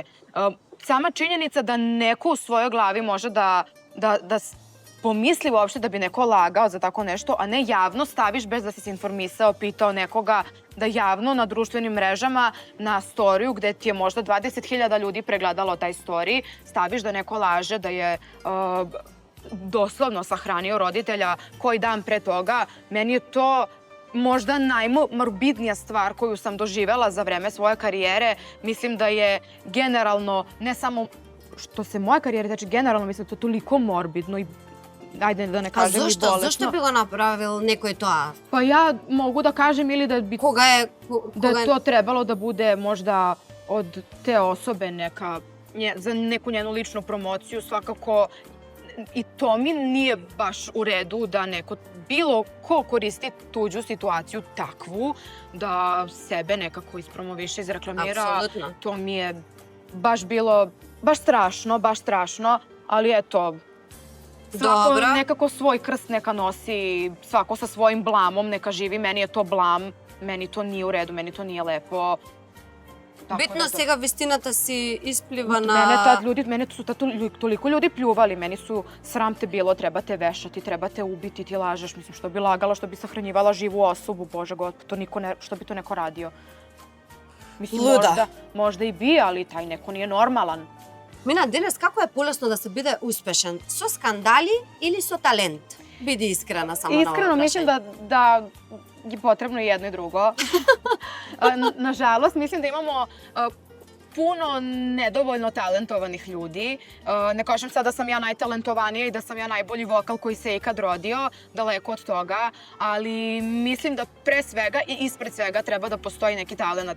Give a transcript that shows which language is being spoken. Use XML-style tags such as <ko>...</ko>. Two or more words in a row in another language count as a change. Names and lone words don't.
<sr>Sama činjenica da neko u svojoj glavi može da pomisli uopšte da bi neko lagao za tako nešto, a ne javno staviš bez da si se informisao, pitao nekoga, da javno na društvenim mrežama, na storiju gde ti je možda 20.000 ljudi pregledalo taj story, staviš da neko laže, da je doslovno sahranio roditelja koji dan pre toga. Meni je to možda najmorbidnija stvar koju sam doživela za vreme svoje karijere. Mislim da je generalno, ne samo što se moje karijere tiče, generalno mislim da je to toliko morbidno i ajde da ne kažem i bolesno.</sr> <mk>Зошто би го направил некој тоа?</mk> <sr>Pa ja mogu da kažem ili da bi</sr> <mk>Кога е</mk> <sr>da je to trebalo da bude možda od te osobe za neku njenu ličnu promociju, svakako i to mi nije baš u redu da neko, bilo ko koristi tuđu situaciju takvu, da sebe nekako ispromoviše, izreklamira. Apsolutno. To mi je baš bilo, baš strašno, ali eto, svako Dobro. nekako svoj krst neka nosi, svako sa svojim blamom neka živi, meni je to blam, meni to nije u redu, meni to nije lepo. Tako</sr> <mk>Битно</mk> <sr>da to-</sr> <mk>сега вистината си исплива</mk> <sr>Mene su tad toliko ljudi pljuvali, meni su sram te bilo, treba te vešati, treba te ubiti, ti lažeš, mislim što bi lagala, što bi sahranjivala živu osobu, bože god, što bi to neko radio. Mislim, Luda. možda i bi, ali taj neko nije normalan.</sr> <mk>Мина, денес како е полесно да се биде успешен? Со скандали или со талент? Биди искрена само на</mk> <sr>Iskreno</sr> <mk>ова</mk> <sr>mislim</sr> <mk>прашање.</mk> <sr>da je potrebno i jedno i drugo. Nažalost, mislim da imamo puno nedovoljno talentovanih ljudi. Ne kažem sad da sam ja najtalentovanija i da sam ja najbolji vokal koji se ikad rodio, daleko od toga, ali mislim da pre svega i ispred svega treba da postoji neki talent.</sr>